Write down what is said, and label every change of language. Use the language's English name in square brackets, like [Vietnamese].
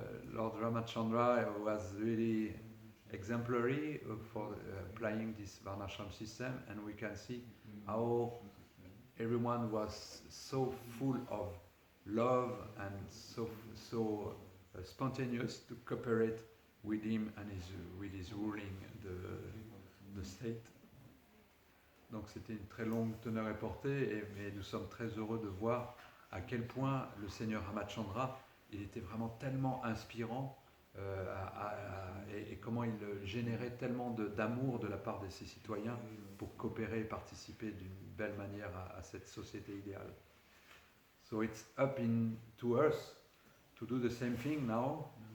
[English] Lord Ramachandra was really exemplary for applying this Varnashram system, and we can see how everyone was so full of love and so spontaneous to cooperate with him and with his ruling the state. [French] Donc c'était une très longue teneur et portée, mais nous sommes très heureux de voir à quel point le Seigneur Ramachandra, il était vraiment tellement inspirant et comment il générait tellement d'amour de la part de ses citoyens pour coopérer et participer d'une belle manière à cette société idéale. [English] So it's up to us to do the same thing now.